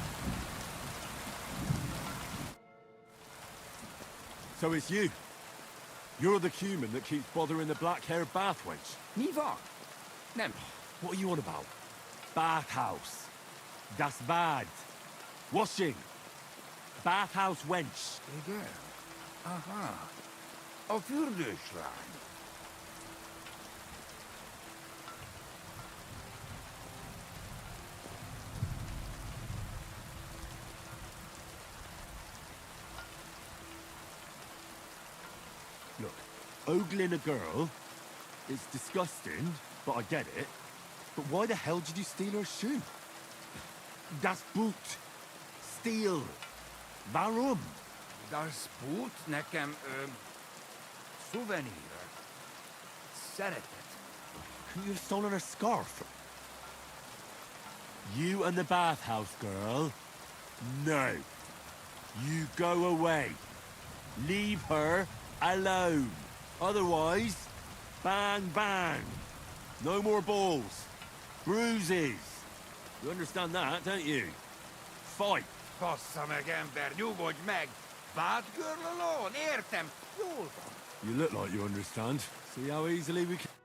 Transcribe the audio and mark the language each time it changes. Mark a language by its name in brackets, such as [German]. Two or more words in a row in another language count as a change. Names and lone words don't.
[English] So it's you. You're the cumin that keeps bothering the black-haired bath wench. [Hungarian] Niva. Nem. [English] What are you on about? Bathhouse. [German] Das Bad. [English] Washing. Bathhouse wench. [Hungarian] Igen. Aha. A fürdőslány. [English] Look, ogling a girl, it's disgusting, but I get it. But why the hell did you steal her shoe? [German] Das Boot. Steal. Warum? Das Boot [Hungarian] nekem, souvenir. Szeretet. [English] Couldn't you have stolen her scarf? You and the bathhouse girl? No. You go away. Leave her alone. Otherwise, bang, bang. No more balls. Bruises. You understand that, don't you? Fight. [Hungarian] Bassza meg, ember, nyugodj meg! [English] Bad girl alone, [Hungarian] értem, jól van. [English] You look like you understand. See how easily we can...